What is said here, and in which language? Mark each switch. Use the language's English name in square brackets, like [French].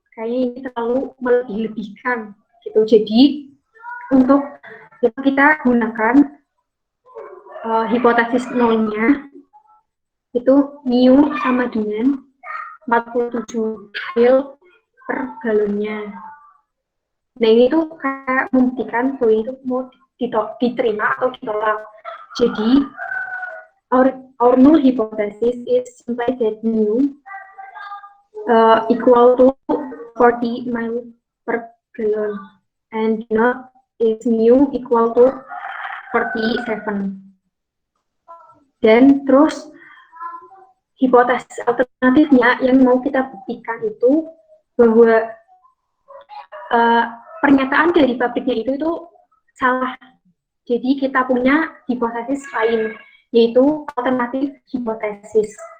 [Indonesian] Kayaknya ini terlalu melebih-lebihkan gitu. Jadi untuk kita gunakan hipotesis nolnya itu mu sama dengan 47 mil per galonnya. Nah ini tuh kayak membuktikan bahwa itu mau diterima atau ditolak. Jadi [English] our null hypothesis is simply that mu equal to 40 mile per gallon and not is mu equal to 47. [Indonesian] Dan terus hipotesis alternatifnya yang mau kita buktikan itu bahwa pernyataan dari pabriknya itu salah. Jadi kita punya hipotesis lain, yaitu alternatif hipotesis.